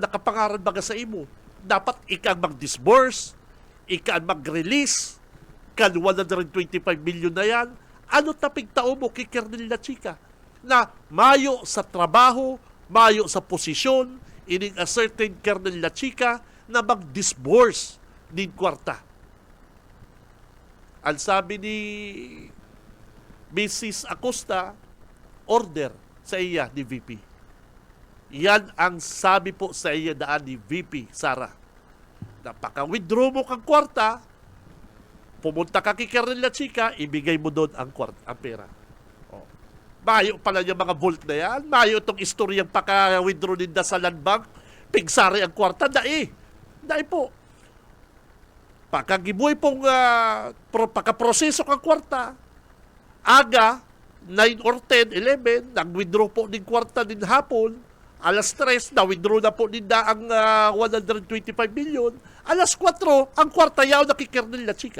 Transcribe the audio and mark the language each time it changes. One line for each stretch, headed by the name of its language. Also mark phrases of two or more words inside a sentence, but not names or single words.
Bikol: Nakapangaran baga sa imo. Dapat ika mag-disburse, ika mag-release, kan 125 million na yan. Ano tapigtao mo kay Colonel La Chica? Na mayo sa trabaho, mayo sa posisyon, ining
English: a certain
Bikol: Colonel La Chica na mag-disburse din kwarta. Ang sabi ni Mrs. Acosta, order sa iya ni VP. Yan ang sabi po sa iya daan ni VP Sara. Napaka-withdraw mo kang kwarta,
Filipino: pumunta ka kay Colonel La Chica, ibigay mo doon ang pera.
Bikol: Oh. Mayo pala yung mga vault na yan. Mayo itong istoryang paka-withdraw ninda sa land bank. Pigsari ang kwarta. Dai po. Pagkagibuhay pong pagkaproseso kang kwarta, aga, 9 or 10, 11, nag-withdraw po ng kwarta din hapon, alas 3, na-withdraw na po ninda ang 125 million, alas 4, ang kwarta yaw nakikernel La Chica.